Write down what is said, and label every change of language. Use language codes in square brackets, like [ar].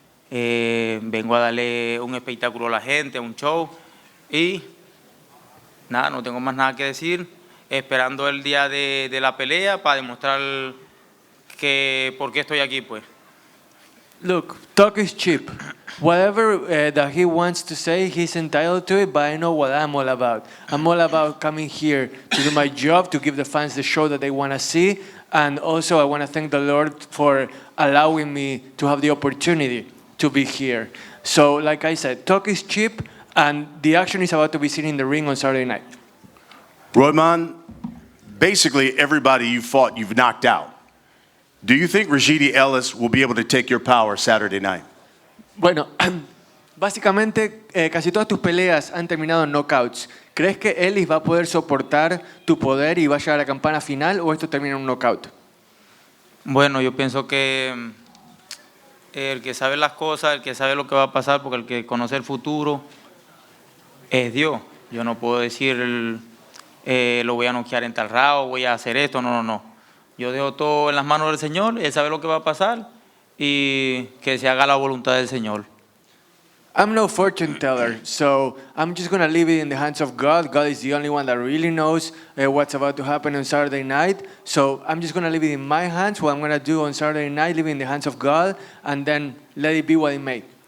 [es] Vengo a darle un espectáculo a la gente, un show y nada, no tengo más nada que decir, esperando el día de la pelea para demostrar que por qué estoy aquí, pues. [en] Look, talk is cheap. Whatever that he wants to say, he's entitled to it, but I know what I'm all about. I'm all about coming here to do my job, to give the fans the show that they want to see, and also I want to thank the Lord for allowing me to have the opportunity to be here. So, like I said, talk is cheap, and the action is about to be seen in the ring on Saturday night. Roiman, basically everybody you fought, you've knocked out. Do you think Rashidi Ellis will be able to take your power Saturday night? [es] Bueno, básicamente casi todas tus peleas han terminado en knockouts. ¿Crees que Ellis va a poder soportar tu poder y va a llegar a la campana final o esto termina en un knockout? Bueno, yo pienso que el que sabe las cosas, el que sabe lo que va a pasar, porque el que conoce el futuro es Dios. Yo no puedo decir lo voy a noquear en tal round, voy a hacer esto, no. Yo dejo todo en las manos del Señor, Él sabe lo que va a pasar y que se haga la voluntad del Señor. [en] I'm no fortune teller, so I'm just going to leave it in the hands of God. God is the only one that really knows what's about to happen on Saturday night. So I'm just going to leave it in my hands. What I'm going to do on Saturday night, leave it in the hands of God, and then let it be what it may.